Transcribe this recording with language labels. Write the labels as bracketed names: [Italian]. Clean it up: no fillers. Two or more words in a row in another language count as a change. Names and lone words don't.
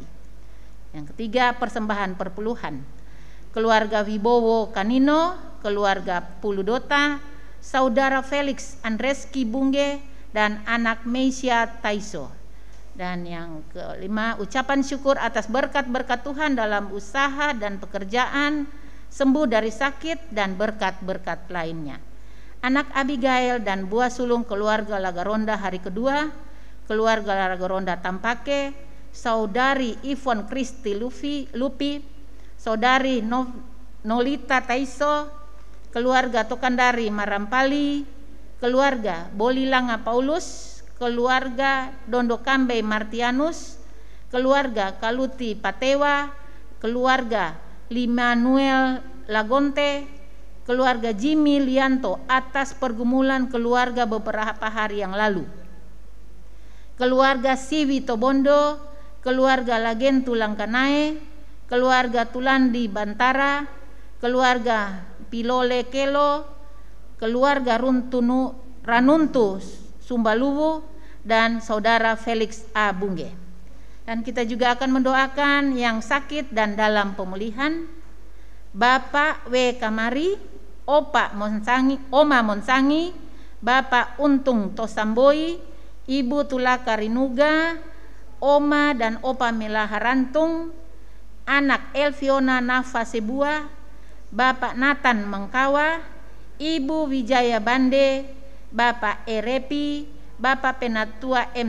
[Indonesian] Yang ketiga, persembahan perpuluhan keluarga Wibowo Kanino, keluarga Puludota, Saudara Felix Andreski Bunge, dan anak Meisya Taiso. Dan yang kelima, ucapan syukur atas berkat-berkat Tuhan dalam usaha dan pekerjaan, sembuh dari sakit dan berkat-berkat lainnya. Anak Abigail dan buah sulung keluarga Lagaronda hari kedua, keluarga Lagaronda Tampake, Saudari Ivon Kristi Lupi, Saudari Nolita Taiso, keluarga Tokandari Marampali, keluarga Bolilanga Paulus, keluarga Dondo Kambe Martianus, keluarga Kaluti Patewa, keluarga Limanuel Lagonte, keluarga Jimmy Lianto atas pergumulan keluarga beberapa hari yang lalu, keluarga Siwi Tobondo, keluarga Lagentu Langkanae, keluarga Tulandi Bantara, keluarga Pilole Kelo, keluarga Ranuntu Sumbaluwu, dan saudara Felix A. Bunge. Dan kita juga akan mendoakan yang sakit dan dalam pemulihan, Bapak W. Kamari, Oma Monsangi, Bapak Untung Tosamboi, Ibu Tulaka Rinuga, Oma dan Opa Melaharantung, anak Elviona Nafa Sebua, Bapak Nathan Mengkawa, Ibu Wijaya Bande, Bapak Erepi, Bapak Penatua M.